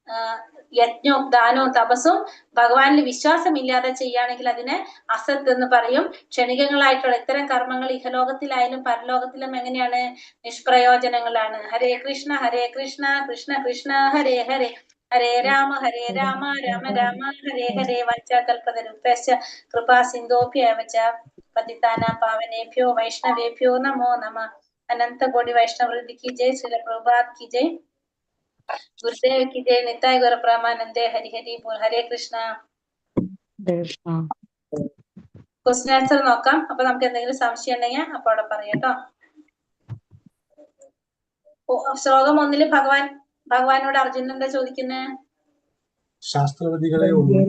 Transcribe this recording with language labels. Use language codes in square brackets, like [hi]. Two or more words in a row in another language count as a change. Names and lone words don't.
[ml] ഈ യജ്ഞവും ദാനവും തപസ്സും ഭഗവാനിൽ വിശ്വാസമില്ലാതെ ചെയ്യുകയാണെങ്കിൽ അതിനെ അസത്ത് എന്ന് പറയും. ക്ഷണികങ്ങളായിട്ടുള്ള ഇത്തരം കർമ്മങ്ങൾ ഇഹലോകത്തിലായാലും പരലോകത്തിലും എങ്ങനെയാണ്? [sa] നിഷ്പ്രയോജനങ്ങളാണ്. ഹരേ കൃഷ്ണ കൃഷ്ണ കൃഷ്ണ ഹരേ ഹരേ ഹരേ രാമ രാമ രാമ ഹരേ ഹരേ വഞ്ചകൽപതരുഭ്യശ്ച കൃപാ സിന്ധോഭ്യവച പതിതാനാം പാവനേഭ്യോ വൈഷ്ണവേഭ്യോ നമോ നമഃ. [hi] अनंत कोटि वैष्णव वृंद की जय, श्रील प्रभुपाद की जय, गुरुदेव की जय, निताय गौर प्रेमानंदे, हरि हरि बोल. हरे കൃഷ്ണ. [en] question answer നോക്കാം. [ml] അപ്പൊ നമുക്ക് എന്തെങ്കിലും സംശയം ഉണ്ടെങ്കിൽ അപ്പൊ അവിടെ പറയാട്ടോ. ശ്ലോകം 1 ഭഗവാനോട് അർജുനൻ എന്താ ചോദിക്കുന്നത്? ശാസ്ത്രവിധികളെയോ